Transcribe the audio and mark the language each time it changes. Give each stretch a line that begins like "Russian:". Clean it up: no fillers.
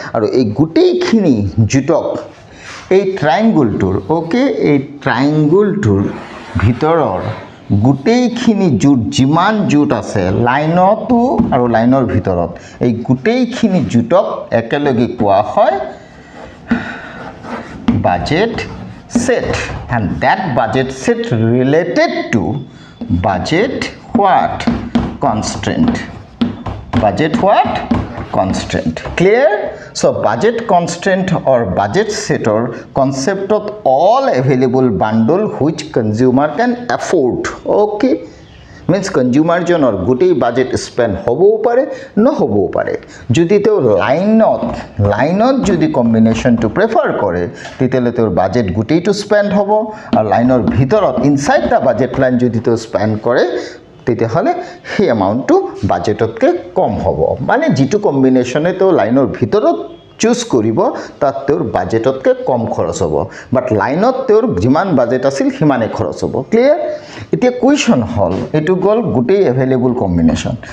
Assamese: আৰু এই গোটেইখিনি জুটক এই ট্ৰায়াঙ্গলটোৰ, ওকে, এই ট্ৰায়াঙ্গলটোৰ ভিতৰৰ গোটেইখিনি জুট যিমান জুট আছে লাইনতো আৰু লাইনৰ ভিতৰত, এই গোটেইখিনি জুটক একেলগে কোৱা হয় budget set,
English: and that budget set related to budget what constraint,
Assamese: budget what constraint।
English: Clear? So budget constraint or budget set or concept of all available bundle which consumer can afford। Okay, means consumer
Assamese: জনৰ গোটেই budget spend হ'বও পাৰে নহ'বও পাৰে। যদি তেওঁ লাইনত যদি কম্বিনেশনটো প্ৰেফাৰ কৰে, তেতিয়ালে তেওঁৰ বাজেট গোটেইটো স্পেন্ড হ'ব, আৰু লাইনৰ ভিতৰত ইনসাইড দা বাজেট লাইন যদি তেওঁ স্পেন্ড কৰে, তেতিয়াহ'লে সেই এমাউণ্টটো বাজেটতকৈ কম হ'ব। মানে যিটো কম্বিনেশ্যনে তেওঁ লাইনৰ ভিতৰত চুজ কৰিব, তাত তেওঁৰ বাজেটতকৈ কম খৰচ হ'ব, বাট লাইনত তেওঁৰ যিমান বাজেট আছিল সিমানে খৰচ হ'ব। ক্লিয়াৰ? এতিয়া কুৱেশ্যন হ'ল, এইটো গ'ল গোটেই এভেইলেবল কম্বিনেশ্যন।